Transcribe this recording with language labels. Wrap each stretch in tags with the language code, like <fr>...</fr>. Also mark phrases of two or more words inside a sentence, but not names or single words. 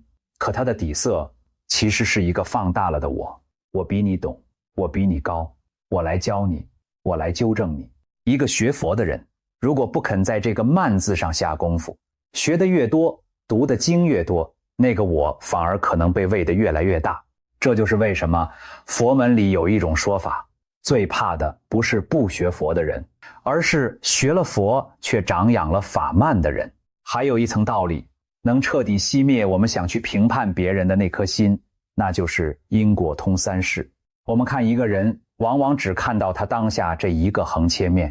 <zh>可它的底色其實是一個放大了的我，我比你懂，我比你高，我來教你，我來糾正你。一個學佛的人，如果不肯在這個慢字上下功夫，學得越多，讀的經越多，那個我反而可能被餵得越來越大。這就是為什麼佛門裡有一種說法，最怕的不是不學佛的人，而是學了佛卻長養了法慢的人。還有一層道理，能徹底熄滅我們想去評判別人的那顆心，那就是因果通三世。我們看一個人，往往只看到他當下這一個橫切面。</zh>